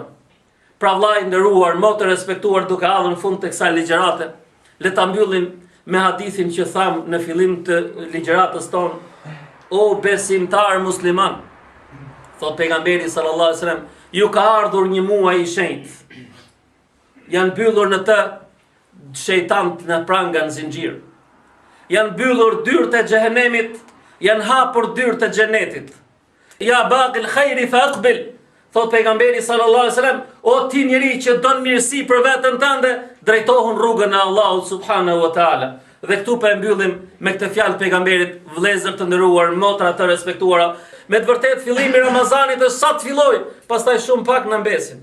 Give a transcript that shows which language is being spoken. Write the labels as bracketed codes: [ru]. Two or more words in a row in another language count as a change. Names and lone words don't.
[sq] Pra vllai nderuar, motë respektuar, duke ardhur në fund të kësaj ligjërate, le ta mbyllim me hadithin që tham në fillim të ligjëratës tonë, o besimtar musliman, thot pejgamberi [ar] صلى الله عليه وسلم, [sq] ju ka ardhur një muaj i shenjtë. Janë mbyllur në të shejtant në pranga në zinxhir. Janë mbyllur dyert e xhehenemit, janë hapur dyert e xhenetit. [ar] يا باغي الخير فأقبل. [sq] Thot pejgamberi [ar] صلى الله عليه وسلم, [sq] o ti njeri që don mirësi për veten tënde, drejtohu rrugën e Allahut [ar] سبحانه وتعالى. [sq] Dhe këtu po e mbyllim me këtë fjalë pejgamberit, vëllezër të nderuar, motra të respektuara. Me të vërtetë fillimi i Ramazanit është sa të filloj, pastaj shumë pak na mbesin.